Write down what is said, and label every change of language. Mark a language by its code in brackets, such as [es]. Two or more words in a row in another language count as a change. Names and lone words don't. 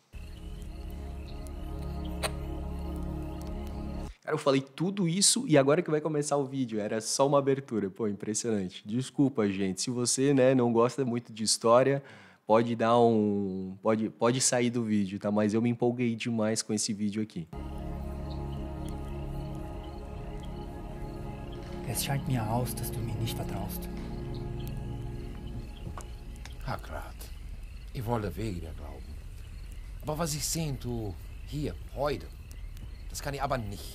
[pt] Cara, eu falei tudo isso e agora que vai começar o vídeo, era só uma abertura. Pô, impressionante. Desculpa, gente. Se você, né, não gosta muito de história, pode dar pode sair do vídeo, tá? Mas eu me empolguei demais com esse vídeo aqui. [de] Es scheint mir aus, dass du mir nicht vertraust. Hakrat, ich wollte wieder glauben. Aber was ich sehen tu hier, heute, das kann ich aber nicht.